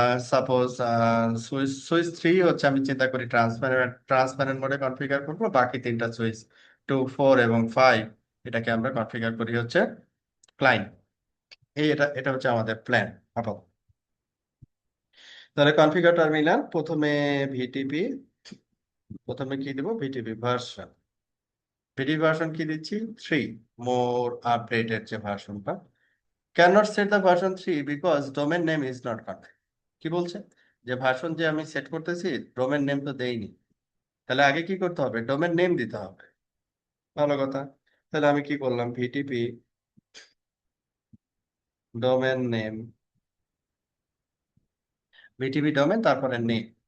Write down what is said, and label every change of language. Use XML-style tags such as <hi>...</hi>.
<bn>Suppose switch switch three হচ্ছে আমি চিন্তা করি ট্রান্সপারেন্ট ট্রান্সপারেন্ট মোডে কনফিগার করবো, বাকি তিনটা সুইচ টু, ফোর এবং ফাইভ এটাকে আমরা কনফিগার করি হচ্ছে ক্লায়েন্ট। এটা এটা হচ্ছে আমাদের প্ল্যান আপাতত। তাহলে কনফিগার টার্মিনাল প্রথমে ভিটিপি, প্রথমে কি দেবো, ভিটিপি ভার্সন। ভিটিপি ভার্সন কি দিচ্ছি, থ্রি, মোর আপডেটেড যে ভার্সনটা।</bn> <en>cannot set the version 3 because domain name is not configured।</en> <bn>কি বলছে, যে ভার্সন যে আমি সেট করতেছি ডোমেন নেম তো দেইনি, তাহলে আগে কি করতে হবে, ডোমেন নেম দিতে হবে। ভালো কথা। তাহলে আমি কি করলাম, VTP domain name, VTP domain তারপরে নেম।</bn>